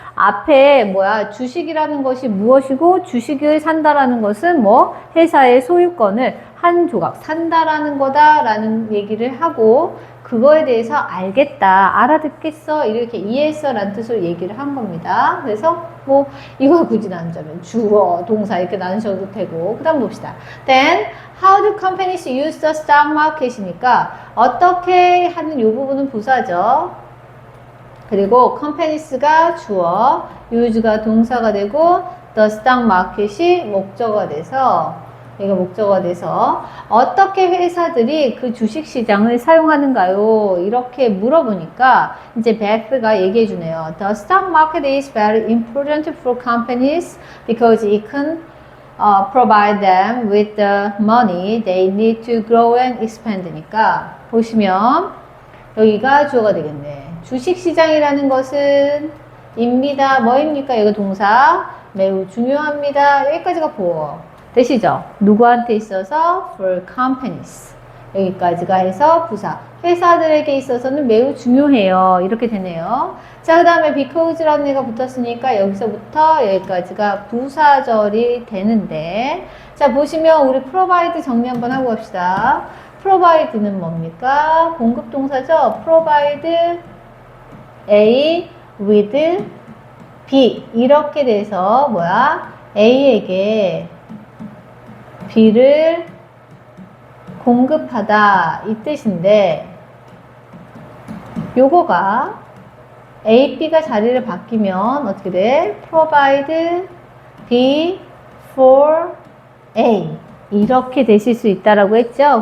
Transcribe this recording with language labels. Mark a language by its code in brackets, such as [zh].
[ko] 앞에 뭐야 주식이라는 것이 무엇이고 주식을 산다라는 것은 뭐 회사의 소유권을 한 조각 산다라는 거다라는 얘기를 하고 그거에 대해서 알겠다, 알아듣겠어, 이렇게 이해했어 라는 뜻으로 얘기를 한 겁니다. 그래서 뭐 이거 굳이 나누자면 주어, 동사 이렇게 나누셔도 되고. 그 다음 봅시다. [en] Then how do companies use the stock market이니까 [ko] 어떻게 하는 이 부분은 부사죠. 그리고 companies가 주어, use가 동사가 되고 [en] the stock market [ko] 이 목적어가 돼서 이거 목적어가 돼서 어떻게 회사들이 그 주식시장을 사용하는가요? 이렇게 물어보니까 이제 베스가 얘기해 주네요. [en] The stock market is very important for companies because it can provide them with the money they need to grow and expand니까 [ko] 보시면 여기가 주어가 되겠네. 주식시장이라는 것은 입니다. 뭐입니까? 이거 동사 매우 중요합니다. 여기까지가 보어. 되시죠? 누구한테 있어서? [en] For companies. [ko] 여기까지가 해서 부사. 회사들에게 있어서는 매우 중요해요. 이렇게 되네요. 자, 그 다음에 because라는 애가 붙었으니까 여기서부터 여기까지가 부사절이 되는데 자, 보시면 우리 provide 정리 한번 하고 갑시다. provide는 뭡니까? 공급 동사죠? [en] provide A with B [ko] 이렇게 돼서 뭐야? A에게 B를 공급하다 이 뜻인데 요거가 A, B가 자리를 바뀌면 어떻게 돼? [en] provide B for A [ko] 이렇게 되실 수 있다라고 했죠.